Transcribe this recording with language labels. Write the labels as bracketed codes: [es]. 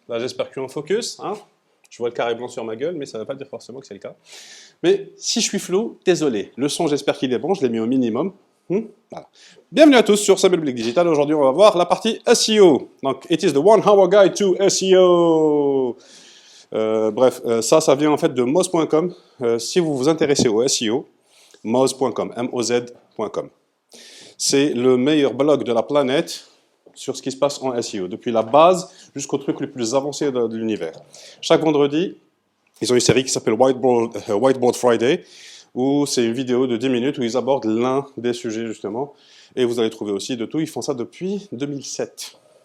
[fr] Là, j'espère que tu es en focus. Hein, je vois le carré blanc sur ma gueule, mais ça ne veut pas dire forcément que c'est le cas. Mais si je suis flou, désolé. Le son, j'espère qu'il est bon. Je l'ai mis au minimum. Voilà. Bienvenue à tous sur Samuel Blick Digital. Aujourd'hui, on va voir la partie SEO. [en] Donc, it is the one hour guide to SEO. [fr] Bref, ça vient en fait de moz.com. Si vous vous intéressez au SEO, moz.com, moz.com. C'est le meilleur blog de la planète sur ce qui se passe en SEO, depuis la base jusqu'au truc le plus avancé de l'univers. Chaque vendredi, ils ont une série qui s'appelle Whiteboard Friday, où c'est une vidéo de 10 minutes où ils abordent l'un des sujets justement, et vous allez trouver aussi de tout. Ils font ça depuis 2007.